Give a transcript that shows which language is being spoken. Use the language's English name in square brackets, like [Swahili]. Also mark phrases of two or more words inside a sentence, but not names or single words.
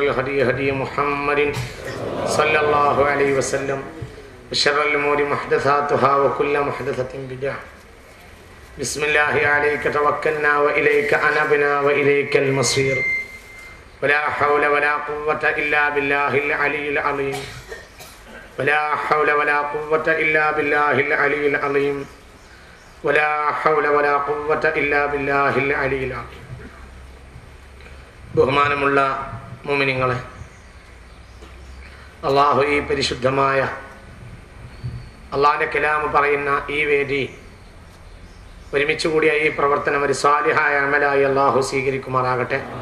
[Arabic] الهدي هدي محمد صلى الله عليه وسلم وشر الأمور محدثاتها وكل محدثة بدعة بسم الله عليك توكلنا وإليك أنبنا وإليك المصير ولا حول ولا قوة إلا بالله العلي العظيم ولا حول ولا قوة إلا بالله العلي العظيم ولا حول ولا قوة إلا بالله العلي العظيم. [Malayalam] ബഹുമാനമുള്ള മുഅ്മിനീങ്ങളെ, അല്ലാഹു ഈ പരിശുദ്ധമായ അല്ലാഹുവിൻ്റെ കലാം പറയുന്ന ഈ വേദി ഒരുമിച്ച് കൂടിയ ഈ പ്രവർത്തനം ഒരു സാലിഹായ അമലായി അല്ലാഹു സ്വീകരിക്കുമാറാകട്ടെ.